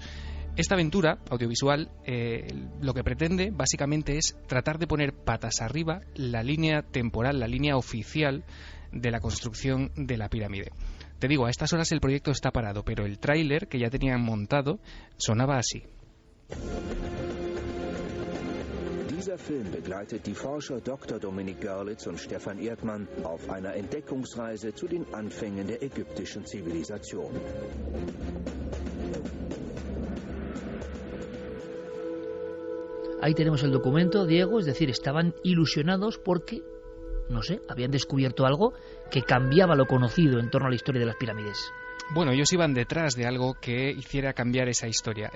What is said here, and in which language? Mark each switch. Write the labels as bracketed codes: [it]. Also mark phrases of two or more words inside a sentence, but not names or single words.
[es] Esta aventura audiovisual lo que pretende básicamente es tratar de poner patas arriba la línea temporal, la línea oficial de la construcción de la pirámide. Te digo, a estas horas el proyecto está parado, pero el tráiler que ya tenían montado sonaba así. [de] Dieser Film begleitet die Forscher Dr. Dominik Görlitz und Stefan Erdmann auf einer Entdeckungsreise zu den Anfängen der ägyptischen Zivilisation. [es] Ahí tenemos el documento, Diego, es decir, estaban ilusionados porque, no sé, habían descubierto algo que cambiaba lo conocido en torno a la historia de las pirámides. Bueno, ellos iban detrás de algo que hiciera cambiar esa historia.